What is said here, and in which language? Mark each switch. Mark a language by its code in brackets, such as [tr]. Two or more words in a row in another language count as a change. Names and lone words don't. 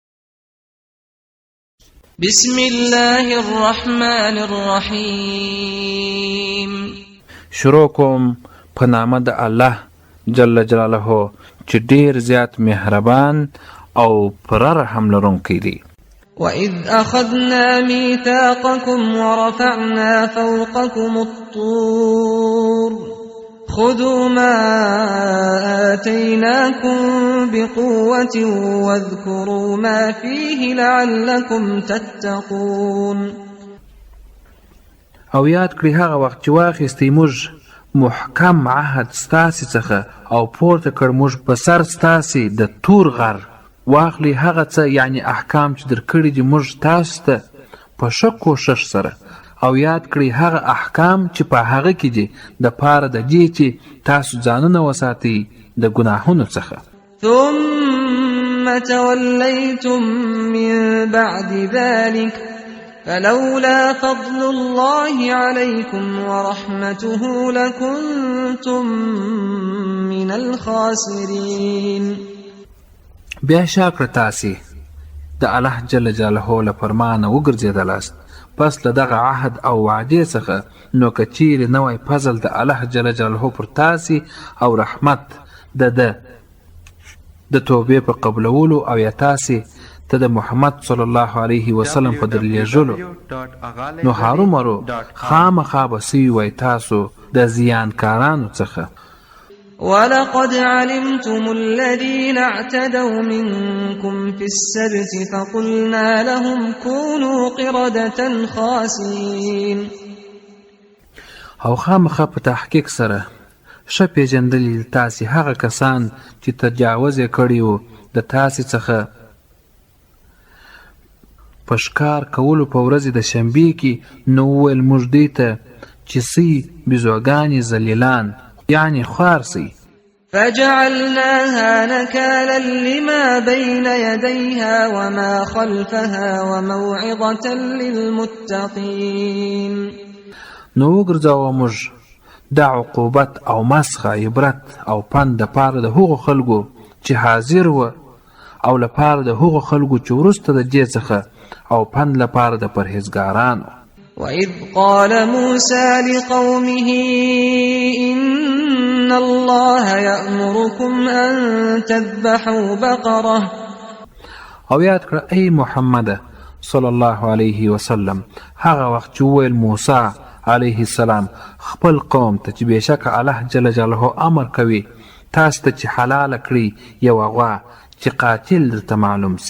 [ar] بسم الله الرحمن الرحیم. [ps] شروع کوم په نامه د [ar] الله جل جلاله [ps] چې ډیر زیات مهربان او پر رحم لرونکی دی. [ar] وَإِذْ أَخَذْنَا مِيثَاقَكُمْ وَرَفَعْنَا فَوْقَكُمُ الطُّورَ خُذُوا مَا آتَيْنَاكُمْ بِقُوَّةٍ وَاذْكُرُوا مَا فِيهِ لَعَلَّكُمْ تَتَّقُونَ. [ps] او یاد کړئ هغه وخت چې واخیستئ موږ محکم عهد ستاسې څخه او پورته کړ موږ په سر ستاسې د تور غر. واخلي هغه څه یعنی احکام چې درکړي دي موږ تاسو ته په ښه کوښښ سره، او یاد کړئ هغه احکام چې په هغه کې دي د پاره د دې چې تاسو ځانونه وساتئ د ګناهونو څخه. [ar] ثم توليتم من بعد ذلك فلولا فضل الله عليكم ورحمته لكنتم من الخاسرين. [ps] بیا شاکر تاسې د [ar] الله جل جلاله [ps] له فرمانه وګرځېدلاست پس له دغه عهد او وعدې څخه، نو که چیرې نوی فضل د [ar] الله جل جلاله [ps] پر تاسې او رحمت د توبې په قبلولو او یا تاسې ته د محمد [ar] صلی الله علیه وسلم [ps] په درلیږلو، نو هرومرو خامخا به سوي وای تاسو د زیانکارانو څخه. [ar] وَلَقَدْ عَلِمْتُمُ الَّذِينَ اعْتَدَوْا مِنْكُمْ فِي السَّبْتِ فَقُلْنَا لَهُمْ كُونُوا قِرَدَةً خَاسِئِينَ. [ps] او خامخا په تحقیق سره ښه پېژندلي تاسې هغه کسان چې تجاوز یې کړی و د تاسې څخه په ښکار کولو په ورځې د شنبې کې، نو وویل موږ دوی ته چې سئ بیزوګانې ذلیلان یعنی خوار سئ. [ar] فجعلناها نكالا لما بين يديها وما خلفها وموعظة للمتقين. [ps] نو وګرځاوه موږ دا عقوبت او مسخه عبرت او پند د پاره د هغو خلکو چې حاضر و، او لپاره د هغو خلکو چې وروسته د دې څخه، او پند لپاره د پرهیزګارانو. [ar] وَإِذْ قَالَ مُوسَى لِقَوْمِهِ إِنَّ اللَّهَ يَأْمُرُكُمْ أَن تَذْبَحُوا بَقَرَةً. [ps] او یاد کړه ای محمد [ar] صلی الله علیه وسلم [ps] هغه وخت چې وویل موسی [ar] علیه السلام [ps] خپل قوم ته چې بېشکه [ar] الله جل جلاله [ps] امر کوي تاسو ته چې حلاله کړي یوه غوا چې قاتل درته معلوم سي.